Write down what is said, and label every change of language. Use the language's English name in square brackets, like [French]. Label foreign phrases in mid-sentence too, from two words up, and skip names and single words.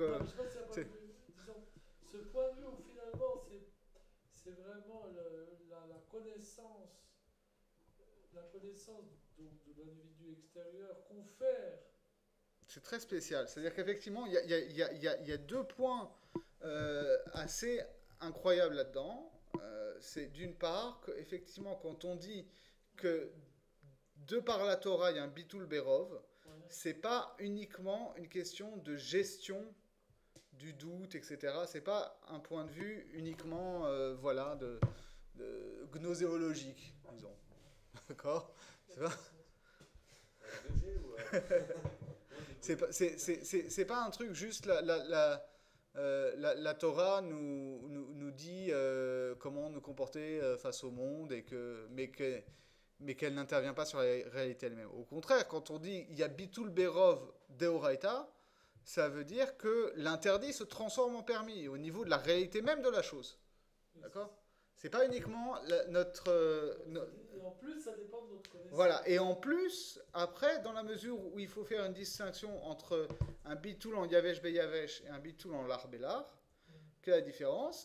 [French] Non, mais je sais pas si c'est un point de vue. Disons, ce point de vue où finalement, c'est vraiment la connaissance de l'individu extérieur confère. C'est très spécial. C'est-à-dire qu'effectivement, il y a deux points assez incroyables là-dedans. C'est d'une part qu'effectivement, quand on dit que de par la Torah, il y a un [Hebrew] ביטול ברוב, [French] c'est pas uniquement une question de gestion du doute, etc. C'est pas un point de vue uniquement, voilà, de gnoséologique, disons. D'accord? C'est pas... c'est pas un truc juste la Torah nous dit comment nous comporter face au monde mais qu'elle n'intervient pas sur la réalité elle-même. Au contraire, quand on dit il y a [Hebrew] ביטול ברוב דאורייתא, [French] ça veut dire que l'interdit se transforme en permis au niveau de la réalité même de la chose. D'accord? C'est pas uniquement notre... Et en plus, ça dépend de notre connaissance. Voilà, et en plus, après, dans la mesure où il faut faire une distinction entre un bitul en [Hebrew] יבש ביבש [French] et un bitul en [Hebrew] לר בלר, [French] quelle est la différence?